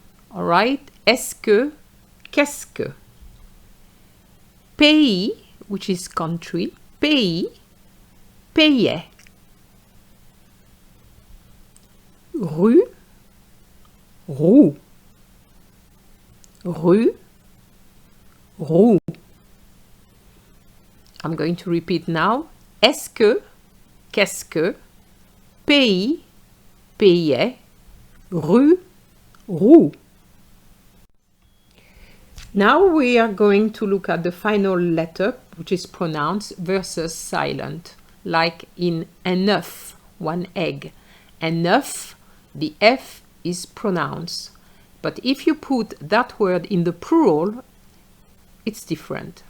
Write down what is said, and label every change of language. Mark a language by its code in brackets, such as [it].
[fr] Alright, est-ce que, qu'est-ce que. Pays, [en] which is country, [fr] pays, payait. Rue, roue. Rue, roue. [en] I'm going to repeat now. [fr] Est-ce que, qu'est-ce que, pays, payait, rue, roue. [en] Now we are going to look at the final letter, which is pronounced versus silent, like in [fr] un œuf, [en] one egg. [fr] Un œuf, [en] the F is pronounced. But if you put that word in the plural, it's different.